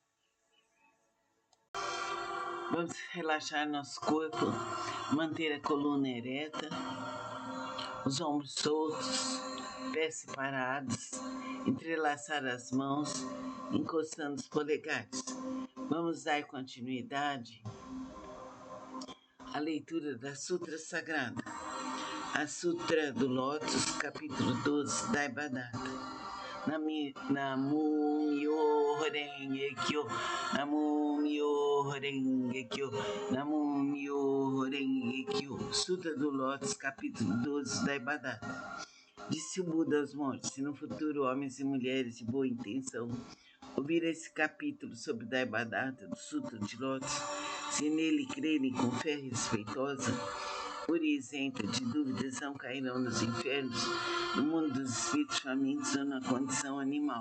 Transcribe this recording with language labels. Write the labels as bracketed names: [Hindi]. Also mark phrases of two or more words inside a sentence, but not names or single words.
[Portuguese] Vamos relaxar nosso corpo, manter a coluna ereta, os ombros soltos, pés separados, entrelaçar as mãos, encostando os polegares. Vamos dar continuidade à leitura da Sutra Sagrada, a Sutra do Lótus, capítulo 12, Daibhadata. [Japanese] 南無妙法蓮華経、南無妙法蓮華経、南無妙法蓮華経. [Portuguese] Sutra do Lótus, capítulo 12, Daibhadata. Disse o Buda aos monges: se no futuro homens e mulheres de boa intenção ouvir esse capítulo sobre Daibhadata do Sutra de Lótus, se nele crerem com fé respeitosa, pura e isenta de dúvidas, não cairão nos infernos, no mundo dos espíritos famintos ou na condição animal.